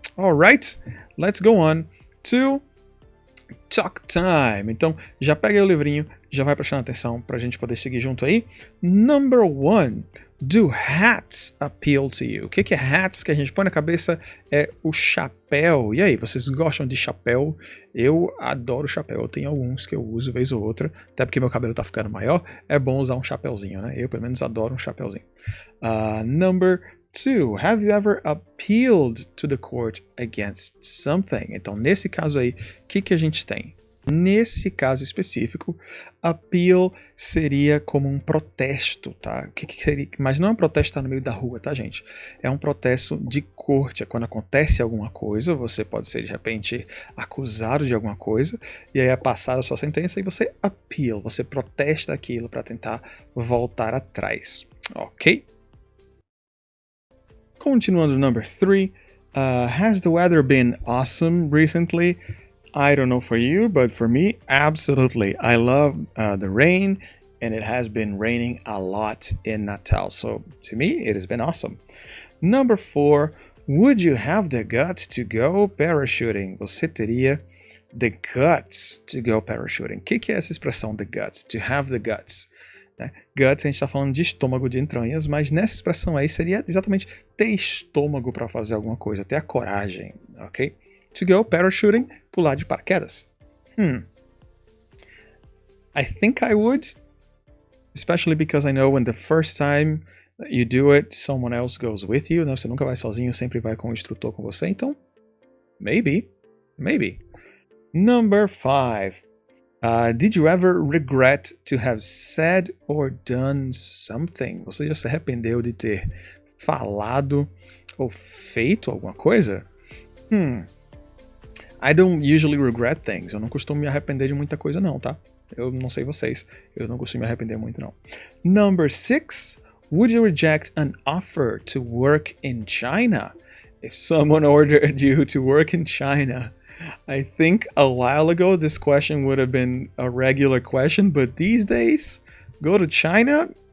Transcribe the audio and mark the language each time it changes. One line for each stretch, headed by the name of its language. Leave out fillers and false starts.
English: Alright, let's go on to talk time.
Portuguese: Então, já pega aí o livrinho, já vai prestando atenção para a gente poder seguir junto aí.
English: Number 1. Do hats appeal to you?
Portuguese: O que é hats que a gente põe na cabeça? É o chapéu. E aí, vocês gostam de chapéu? Eu adoro chapéu. Eu tenho alguns que eu uso vez ou outra. Até porque meu cabelo tá ficando maior. É bom usar um chapéuzinho, né? Eu, pelo menos, adoro um chapéuzinho.
English: Number 2. Have you ever appealed to the court against something?
Portuguese: Então, nesse caso aí, o que a gente tem? Nesse caso específico, appeal seria como um protesto, tá? O que seria? Mas não é um protesto que tá no meio da rua, tá, gente? É um protesto de corte. É quando acontece alguma coisa, você pode ser, de repente, acusado de alguma coisa, e aí é passada a sua sentença e você appeal, você protesta aquilo para tentar voltar atrás, ok? Continuando,
English: number 3. Has the weather been awesome recently? I don't know for you, but for me, absolutely. I love the rain, and it has been raining a lot in Natal. So to me, it has been awesome. Number 4, would you have the guts to go parachuting?
Portuguese: Você teria
English: the guts to go parachuting.
Portuguese: O que é essa expressão, the guts?
English: To have the guts.
Portuguese: Né? Guts, a gente está falando de estômago, de entranhas, mas nessa expressão aí seria exatamente ter estômago para fazer alguma coisa, ter a coragem, ok?
English: To go parachuting,
Portuguese: pular de paraquedas.
English: I think I would, especially because I know when the first time you do it, someone else goes with you, né?
Portuguese: Você nunca vai sozinho, sempre vai com o instrutor com você, então maybe.
English: Number 5. Did you ever regret to have said or done something?
Portuguese: Você já se arrependeu de ter falado ou feito alguma coisa?
English: I don't usually regret things.
Portuguese: Eu não costumo me arrepender de muita coisa não, tá? Eu não sei vocês. Eu não costumo me arrepender muito não.
English: Number 6. Would you reject an offer to work in China? If someone ordered you to work in China, I think a while ago this question would have been a regular question, but these days, go to China?